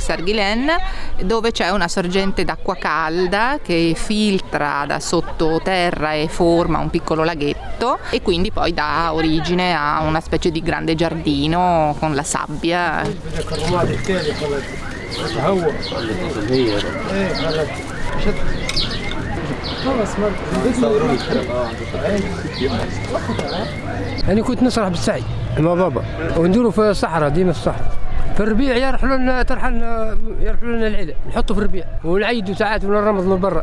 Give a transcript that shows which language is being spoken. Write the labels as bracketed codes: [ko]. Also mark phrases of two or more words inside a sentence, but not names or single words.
[it] Xarguilen, dove c'è una sorgente d'acqua calda che filtra da sottoterra e forma un piccolo laghetto e quindi poi dà origine a una specie di grande giardino con la sabbia. [ar] أنا كنت نسرح بالسعي مع بابا ونديروا في الصحراء، ديما في الصحراء. في الربيع يرحلوا لنا العيله نحطوا في الربيع ونعيدوا ساعات من الرمض من برا.